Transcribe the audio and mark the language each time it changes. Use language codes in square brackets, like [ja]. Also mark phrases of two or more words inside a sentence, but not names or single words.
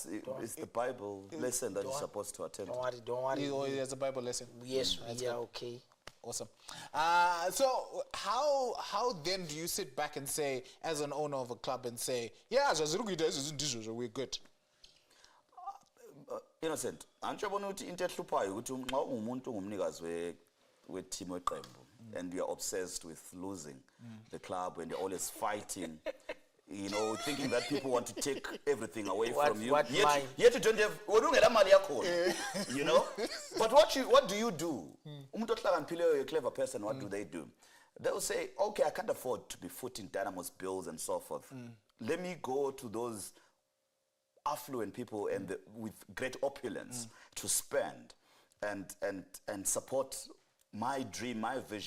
[en] It's the Bible lesson that you're supposed to attend. Don't worry. There's a Bible lesson. Yes, we are okay. Awesome. So how then do you sit back and say, as an owner of a club, and say, yeah, we're good? Innocent, [nd] andijabona ukuthi into ehluphayo ukuthi nxa ungumuntu ongumnikazi we-team weqembu [en] and you're obsessed with losing the club and you're always fighting, you know, thinking that people want to take everything away from you. Yet you don't have, you know. But what do you do? [nd] Umuntu ohlakaniphile, [en] a clever person, what do? They will say, okay, I can't afford to be footing Dynamos bills and so forth. Let me go to those affluent people and with great opulence to spend and support my dream, my vision.